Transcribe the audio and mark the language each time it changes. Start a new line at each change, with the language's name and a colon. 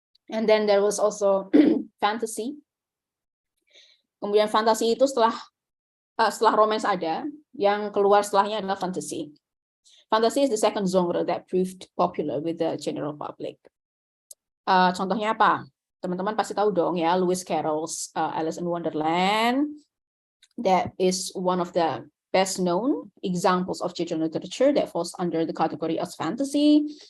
English: And then there was also fantasy.
Indonesian: Kemudian fantasi itu setelah romance ada, yang keluar setelahnya adalah fantasy.
English: Fantasy is the second genre that proved popular with the general public.
Indonesian: Contohnya apa? Teman-teman pasti tahu dong ya, Lewis Carroll's Alice in Wonderland.
English: That is one of the best known examples of children's literature that falls under the category of fantasy.